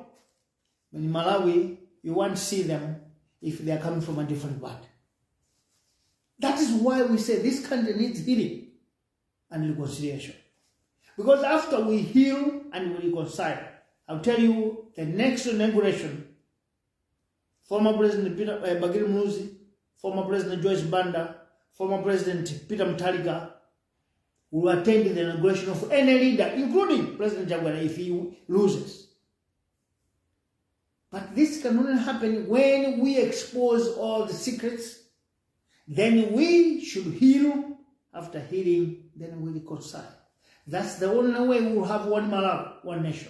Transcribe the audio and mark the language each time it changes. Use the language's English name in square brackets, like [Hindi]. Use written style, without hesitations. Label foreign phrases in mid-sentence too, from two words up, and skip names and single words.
[English] But in Malawi, you won't see them if they are coming from a different party. That is why we say this country needs healing and reconciliation. Because after we heal and we reconcile, I'll tell you, the next inauguration, former President Bagiri Muzi, former President Joyce Banda, former President Peter Mutharika will attend the inauguration of any leader, including President Jagwara, if he loses. But this can only happen when we expose all the secrets. Then we should heal. After healing, then we reconcile. That's the only way we will have one Malawi, one nation.